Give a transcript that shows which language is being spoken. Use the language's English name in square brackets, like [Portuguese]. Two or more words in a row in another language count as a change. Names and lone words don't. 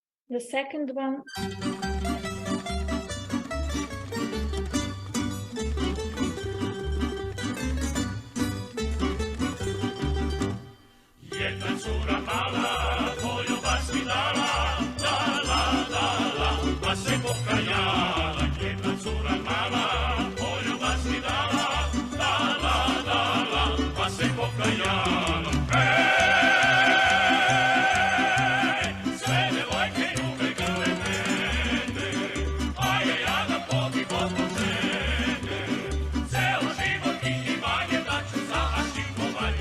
[English] The second one. [Serbian] Jedna cura mala, poljubac mi dala, dala, pa se pokajala. Jedna cura mala, poljubac mi dala, dala, pa se pokajala. Sve devojke ljube grle mene, a ja da pobjegom zbog žene. Ceo život i imanje daću za ašikovanje.